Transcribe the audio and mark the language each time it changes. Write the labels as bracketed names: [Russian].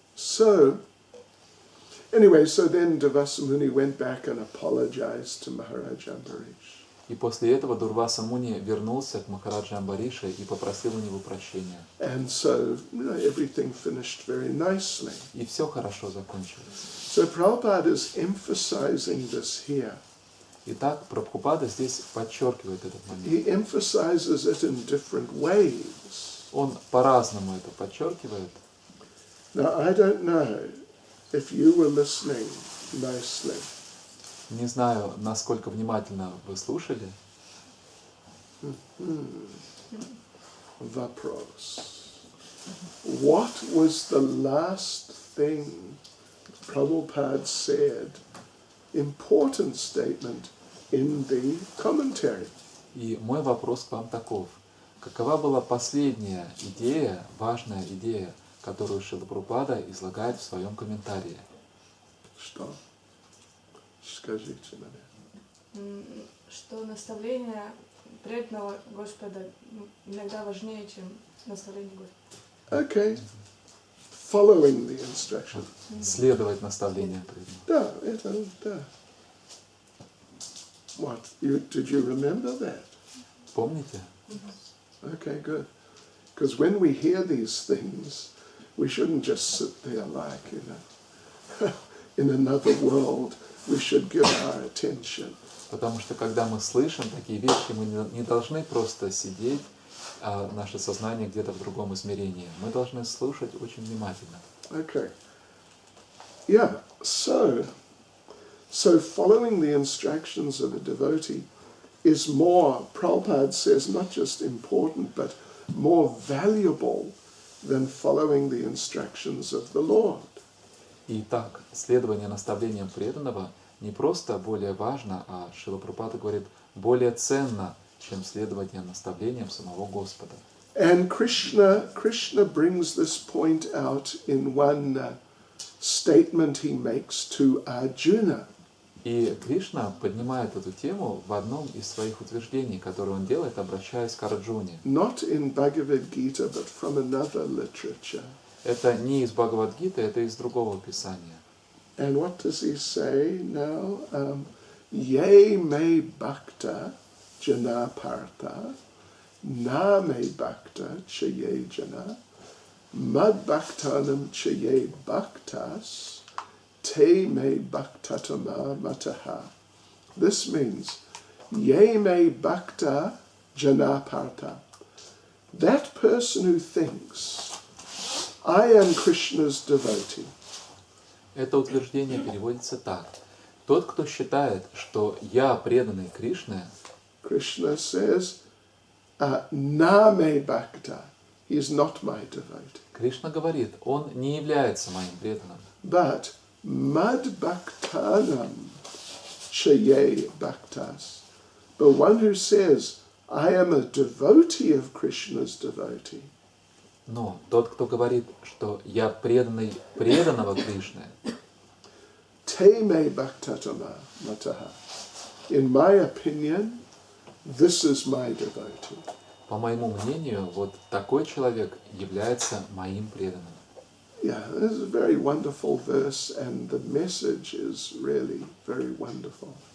[English] So, anyway, so then Durvasa Muni went back and apologized to Maharaj Ambarish. [Russian] И после этого Дурваса Муни вернулся к Махараджа Амбарише и попросил у него прощения. [English] And so, everything finished very nicely. [Russian] И все хорошо закончилось. [English] So Prabhupada is emphasizing this here. [Russian] Итак, Прабхупада здесь подчеркивает этот момент. [English] He emphasizes it in different ways. [Russian] Он по-разному это подчеркивает. [English] Now, I don't know if you were listening nicely. [Russian] Не знаю, насколько внимательно вы слушали. Vapros. [English] What was the last thing Prabhupada said, important statement, in the commentary? [Russian] И мой вопрос к вам таков. Какова была последняя идея, важная идея, которую Шрила Прабхупада излагает в своем комментарии? Что? Скажите мне. Что наставление преданного Господа иногда важнее, чем наставление Господа. [English] Okay. Following the instruction. [Russian] Следовать наставлениям преданного. Да, это, да. [English] What? Did you remember that? [Russian] Помните? [English] Okay, good. Because when we hear these things, we shouldn't just sit there like, in another world. We should give our attention. [Russian] Потому что когда мы слышим такие вещи, мы не должны просто сидеть, а наше сознание где-то в другом измерении. Мы должны слушать очень внимательно. [English] Okay. Yeah, so following the instructions of a devotee is more, Prabhupada says, not just important, but more valuable than following the instructions of the Lord. [Russian] Итак, следование наставлениям преданного не просто более важно, а Шрила Прабхупада говорит, более ценно, чем следование наставлениям самого Господа. [English] And Krishna brings this point out in one statement he makes to Arjuna. [Russian] И Кришна поднимает эту тему в одном из своих утверждений, которое он делает, обращаясь к Арджуне. [English] Not in Bhagavad Gita, but from another literature. [Russian] Это не из Бхагавад-гиты, это из другого писания. [English] And what does he say now? [Sanskrit] Ye me bhakta jana partha, na me bhakta chaye jana, mad bhaktanam chaye bhaktas, te me bhaktatama mataha. [English] This means, [Sanskrit] ye me bhakta janaparta. [English] That person who thinks, I am Krishna's devotee. [Russian] Это утверждение переводится так. Тот, кто считает, что я преданный Кришне, [English] Krishna says, [Sanskrit] na me bhakta. [English] He is not my devotee. [Russian] Кришна говорит, он не является моим преданным. [Sanskrit] But mad bhaktanam chaye bhaktas. [English] The one who says, I am a devotee of Krishna's devotee. [Russian] Но тот, кто говорит, что я преданный преданного Кришны, [Sanskrit] Te me bhaktatama mataha. [English] In my opinion, this is my devotee. [Russian] по моему мнению, вот такой человек является моим преданным. [English] Yeah, this is a very wonderful verse, and the message is really very wonderful.